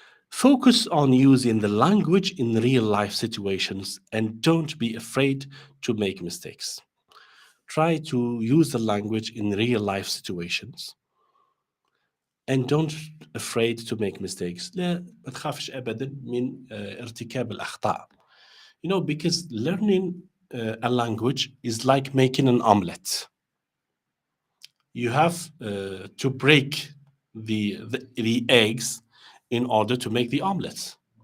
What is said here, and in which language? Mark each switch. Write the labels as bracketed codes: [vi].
[en] Focus on using the language in real life situations and don't be afraid to make mistakes. Try to use the language in real life situations and don't afraid to make mistakes. [ar] لا ما تخافش أبدا من ارتكاب الأخطاء. [en] You know, because learning a language is like making an omelette. You have to break the eggs in order to make the omelette.